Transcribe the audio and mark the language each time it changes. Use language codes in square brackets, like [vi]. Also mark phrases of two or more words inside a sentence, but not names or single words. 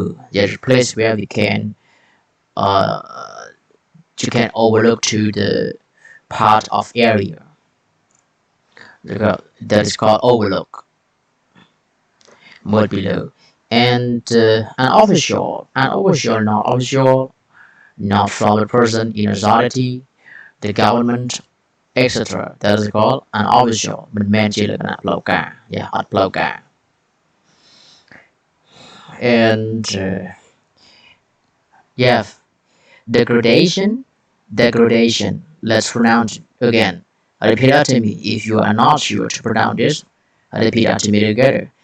[en] There's a place where we can you can overlook to the part of area that is called overlook, more below. And an official, not from a person in authority, the government, etc. That is called unofficial [km] មិនមែនជាលក្ខណៈផ្លូវការ [en] yeah [km] អត់ផ្លូវការ [en] and yeah degradation let's pronounce it again repeat after me if you are not sure to pronounce this repeat after me together